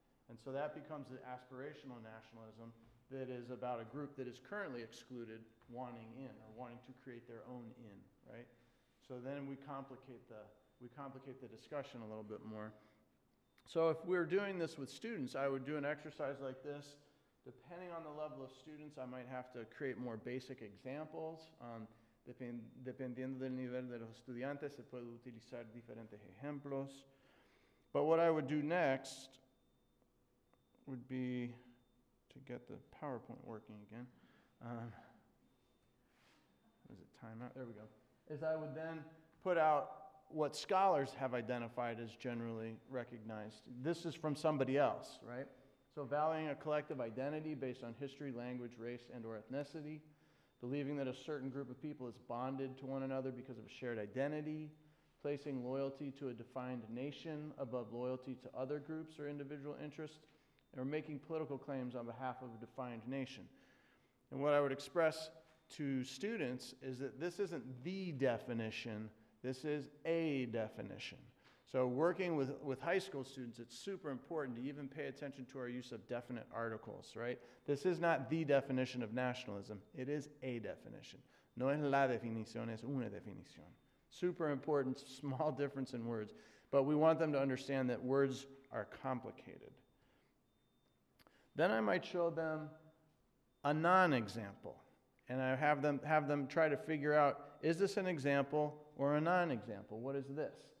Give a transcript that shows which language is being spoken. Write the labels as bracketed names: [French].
[English] And so that becomes the aspirational nationalism that is about a group that is currently excluded wanting in or wanting to create their own in, right? So then we complicate the discussion a little bit more. So if we're doing this with students, I would do an exercise like this. Depending on the level of students, I might have to create more basic examples. [Spanish] Dependiendo del nivel de los estudiantes, se puede utilizar diferentes ejemplos. [English] But what I would do next would be to get the PowerPoint working again. Is it timeout? There we go. Is I would then put out what scholars have identified as generally recognized. This is from somebody else, right? So valuing a collective identity based on history, language, race, and or ethnicity, believing that a certain group of people is bonded to one another because of a shared identity, placing loyalty to a defined nation above loyalty to other groups or individual interests, or making political claims on behalf of a defined nation. And what I would express to students is that this isn't the definition, this is a definition. So working with high school students, it's super important to even pay attention to our use of definite articles, right? This is not the definition of nationalism, it is a definition. [Spanish] No es la definición, es una definición. [English] Super important, small difference in words, but we want them to understand that words are complicated. Then I might show them a non-example, and I have them try to figure out, is this an example or a non-example? What is this?